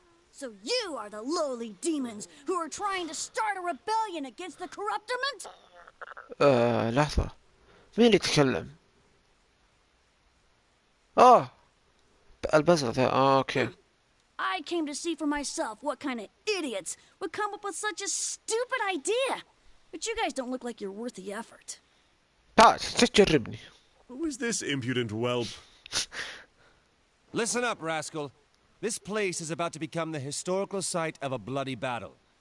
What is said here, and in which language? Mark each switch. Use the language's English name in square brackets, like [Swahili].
[English] So you are the lowly demons who are trying to start a rebellion against the corruptorment? [Arabic] لحظة، مين اللي يتكلم؟ البزر ذا. اوكي. [English] I came to see for myself what kind of idiots would come up with such a stupid idea. But you guys don't look like you're worth the effort. [Arabic] تعال تجربني. [English] Who is this impudent whelp? Listen up, rascal. This place is about to become the historical site of a bloody battle.